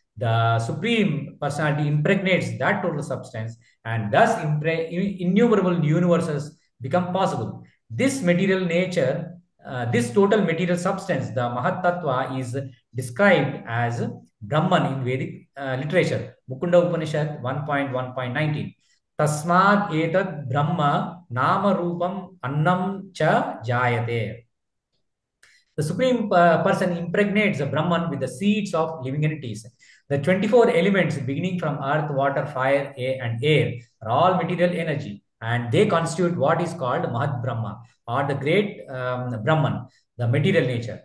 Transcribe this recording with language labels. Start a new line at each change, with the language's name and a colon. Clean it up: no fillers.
English: The Supreme Personality impregnates that total substance, and thus innumerable universes become possible. This material nature, this total material substance, the Mahat Tattva, is described as Brahman in Vedic literature. Mukunda Upanishad 1.1.19.
Sanskrit: తస్మాత్ ఏతద్ బ్రహ్మ నామ రూపం అన్నం చ జాయతే.
English: The Supreme Person impregnates the Brahman with the seeds of living entities. The 24 elements beginning from earth, water, fire, and air are all material energy, and they constitute what is called Mahat Brahma, or the great Brahman, the material nature.